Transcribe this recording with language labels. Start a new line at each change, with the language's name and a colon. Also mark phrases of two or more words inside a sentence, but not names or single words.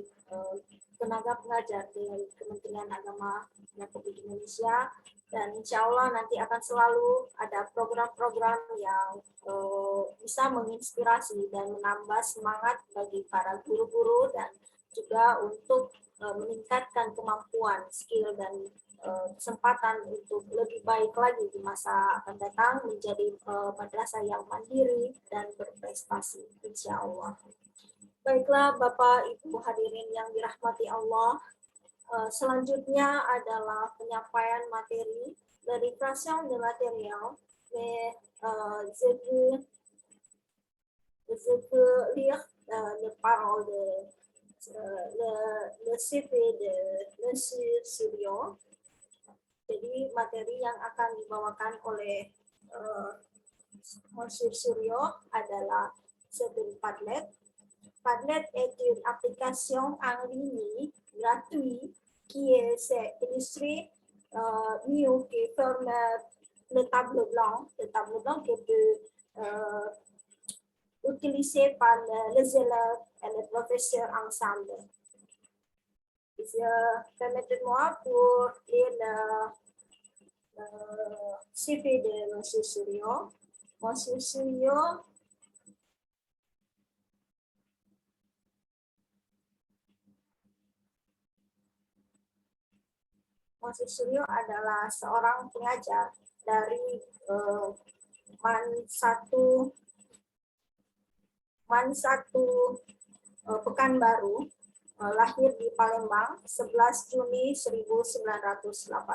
Indonesian: tenaga pengajar di Kementerian Agama Republik Indonesia, dan
Arabic: إن شاء الله
Indonesian: nanti akan selalu ada program-program yang bisa menginspirasi dan menambah semangat bagi para guru-guru dan juga untuk meningkatkan kemampuan, skill, dan kesempatan untuk lebih baik lagi di masa akan datang menjadi madrasah yang mandiri dan berprestasi,
Arabic: إن شاء الله.
Indonesian: Baiklah Bapak Ibu hadirin yang dirahmati Allah, selanjutnya adalah penyampaian materi dari
French: création de matériel, mais je peux lire les paroles de le CV de Monsieur Suryo.
Indonesian: Jadi materi yang akan dibawakan oleh Monsieur Suryo adalah sebuah Padlet.
French: Padlet est une application en ligne gratuite qui est illustrée qui forme le tableau blanc qui peut utilisé par les élèves et les professeurs ensemble. Permettez-moi pour lire le CV de M. Suryo.
Indonesian: Monsieur Suryo adalah seorang pengajar dari Man 1 Pekanbaru, lahir di Palembang 11 Juni 1982.